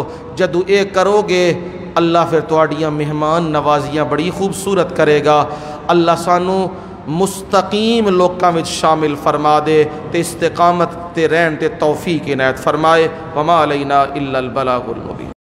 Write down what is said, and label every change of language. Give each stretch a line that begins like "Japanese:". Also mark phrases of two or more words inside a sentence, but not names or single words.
Punjabi: جدو اے کرو گے اللہ پھر تواڈیاں مہمان نوازیاں بڑی خوبصورت کرے گا۔ اللہ سانو مستقیم لوکاں وچ شامل فرما دے تے استقامت تے رہن تے توفیق عنایت فرمائے۔
Arabic: وما علینا الا البلاغ المبین۔